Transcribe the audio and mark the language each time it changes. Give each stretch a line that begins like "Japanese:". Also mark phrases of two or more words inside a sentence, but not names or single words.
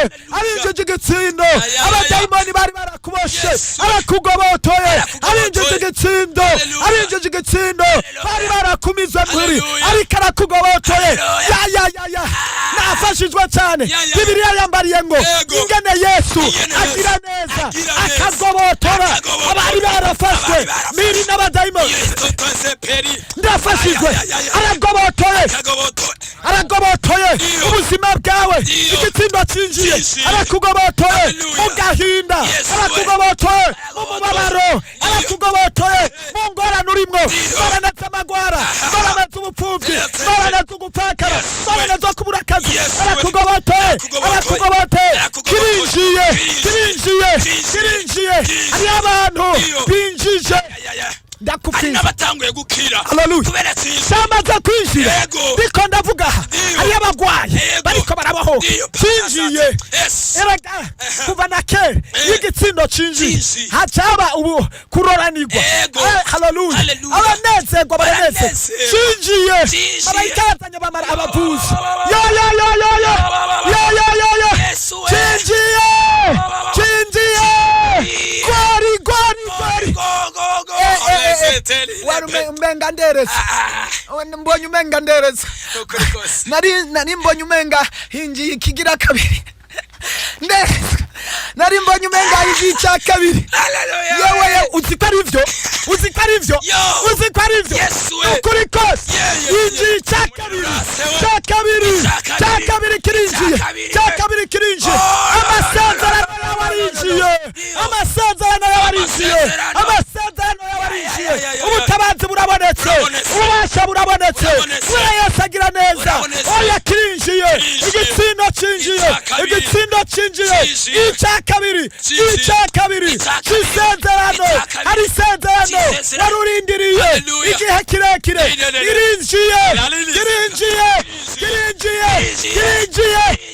Rundi: Hallelujah. Abinjije igitsindo. Ya, ya, ya, ya. Abadayimoni bari barakuboshe. Yes. Arakugobotoye. Arakugobotoye. Abinjije igitsindo. Hallelujah. Abinjije igitsindo. Hallelujah. Bari barakumizwe mpiri. Hallelujah. Ariko arakugobotoye. Hallelujah. Ya, ya, ya, ya. Ah. Nafashijwe cyane. Ya, ya, ya. Bibiliya yambariye ngo, Yego. "Ingene Yesu Ingene Yesu agira neza, agira neza. akagobotora Akagobotora. abari barafashwe Abari barafashwe. mpiri n'abadayimoni." Yesu twese peri. Ndafashijwe. Ya, ya, ya, ya. Aragobotoye. Akagobotora. Aragobotoye Iyo. ubuzima bwawe. Iyo. Igitsindo cinjiye. Cinjiye. Arakugobotoye Hallelujah. mu gahinda.
English: Yes, Lord.
Rundi: Arakugobotoye mu Aragobotoye. mubabaro. Iyo. Arakugobotoye mu ngorane urimwo. Iyo. Ngorane z'amagwara. Aha. Ngorane z'ubupfuvyi.
English: Yes, Lord.
Rundi: Ngorane zo kubura akazi.
English: Yes, Lord.
Rundi: Ngorane zo kubura akazi.
English: Yes, Lord.
Rundi: Arakugobotoye. Arakugobotoye. Arakugobotoye. Arakugobotoye. Kirinjiye. Kirinjiye. Kirinjiye. Kirinjiye. Kirinjiye. Kirinjiye. Hariyo abantu Iyo. binjije. Ya, ya, ya. Ndakubwiza. Hari n'abatanguye gukira. Hallelujah. Kubera zinjiye. Cyamaze kwinjira. Yego. Ndiko ndavuga aha. Ndio. Hariyo abagwayi Yego. bariko barabaho. Ndio. Zinjiye. Yes. Erega, Aha. kuva na kera, Eh. iyo igitsindo cinjiye, Cinjiye. hacaba ubu kuroranirwa. Yego. Eh, hallelujah. Hallelujah. Abanezerwa baranezerwa. Baranezerwa. Cinjiye. Cinjiye. Abayitara Bamara abavuzi. Yo, yo, yo, yo, yo. Yo, yo, yo, yo. Yesu we. Cinjiye. Cinjiye. Gori, gori, gori. Go, go, go, go. Eh, eh, eh, eh.
English: Let's tell you
Rundi: Wari the ume-, umenga ndereza. Ah, ah. Uwe mbonye umenga ndereza. Ukuri kose. Nari, nari mbonye umenga hinjiye ikigira kabiri. Ne-, nari mbonye umenga ari igice cya kabiri. Haleluya. Yewe, yewe, uzi ko ari byo? Uzi ko ari byo? Yo. Uzi ko ari byo? Yes, we. Ukuri kose.
English: Yeah, yeah, yeah.
Rundi: Injiye icya kabiri. Murase we. Cya kabiri. Icya kabiri. Cya kabiri kirinjiye. Icya kabiri. Cya kabiri kirinjiye. Oh, Amasezerano no, no, no, no, no. yawe arinjiye. Yo. Amasezerano yawe arinjiye. Amasezerano. Amasezerano Barinjiye. Ya, ya, ya, ya, ya. Ubutabazi burabonetse. Burabonetse. Ububasha burabonetse. Burabonetse. Kubera Yesu agira neza. Burabonetse. Oya, kirinjiye. Kirinjiye. Igitsindo cinjiye. Icya kabiri. Igitsindo cinjiye. Cinjiye. Icya kabiri. Cinjiye. Icya kabiri. Icya kabiri. C'isezerano. Icya kabiri. Hari isezerano. C'isezerano. Wari urindiriye. Haleluya. Igihe kirekire. Haleluya. Kirinjiye. Haleluya. Kirinjiye. Kirinjiye. Kirinjiye. Kirinjiye. Kirinjiye.